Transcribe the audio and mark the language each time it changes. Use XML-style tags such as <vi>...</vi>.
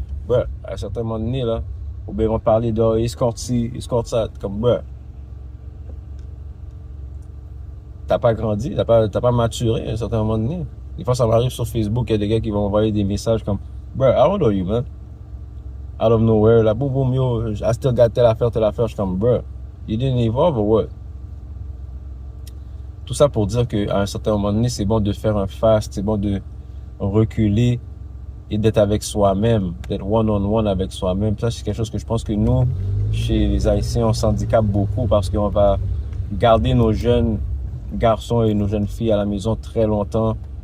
<fr>Ouais, à un certain moment donné, là, ou bien ils vont te parler de escorte ci, escorte ça. Comme, ouais. T'as pas grandi, t'as pas maturé à un certain moment donné. Des fois, ça m'arrive sur Facebook, il y a des gars qui vont envoyer des messages comme,</fr> <en>bro, how old are you, man? Out of nowhere,</en> <fr>là, boum, boum,</fr> <en>yo, I still got</en> <fr>telle affaire, je suis comme,</fr> <en>bro, you didn't evolve or what?</en> <fr>Tout ça pour dire qu'à un certain moment donné, c'est bon de faire un fast, c'est bon de reculer et d'être avec soi-même, d'être one-on-one avec soi-même. Ça, c'est quelque chose que je pense que nous, chez les Haïtiens, on s'handicape beaucoup parce qu'on va garder nos jeunes garçons et nos jeunes filles à la maison très longtemps.</fr>